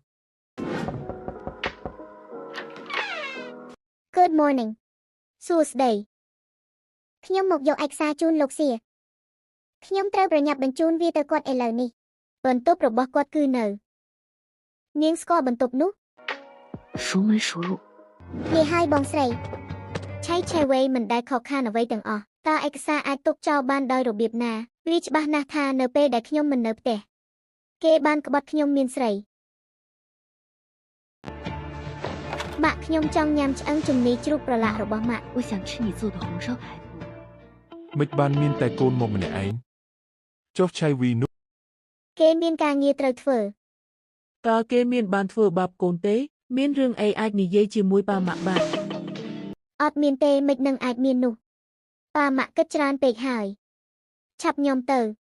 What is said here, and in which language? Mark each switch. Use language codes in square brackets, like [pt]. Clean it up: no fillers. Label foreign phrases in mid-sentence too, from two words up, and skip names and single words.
[en] Good morning [km] សួស្តីខ្ញុំមកយកឯកសារជូនលោកសៀខ្ញុំត្រូវប្រញាប់បញ្ជូនវាទៅគាត់ឥឡូវនេះបន្ទប់របស់គាត់គឺនៅនាងស្គាល់បន្ទប់នោះ [zh] 熟门熟路 [km] នេះហើយបងស្រីឆៃវេមិនដែលខកខានអ្វីទាំងអស់តើឯកសារអាចទុកចោលបានដោយរបៀបណាវាច្បាស់ណាស់ថានៅពេលដែលខ្ញុំមិននៅផ្ទះគេបានក្បត់ខ្ញុំមានស្រីម៉ាក់ខ្ញុំចង់ញ៉ាំឆ្អឹងជំនីជ្រូកប្រឡាក់របស់ម៉ាក់ [zh] 我想吃你做的红烧排骨 [km] មិនបានមានតែកូនមកម្នាក់ឯងចុះឆៃវីនោះ គេមានការងារត្រូវធ្វើ តើគេមានបានធ្វើបាបកូនទេមានរឿងអីអាចនិយាយជាមួយប៉ាម៉ាក់បាន អត់មានទេមិននឹងអាចមាននោះប៉ាម៉ាក់គិតច្រើនពេកហើយឆាប់ខ្ញុំទៅ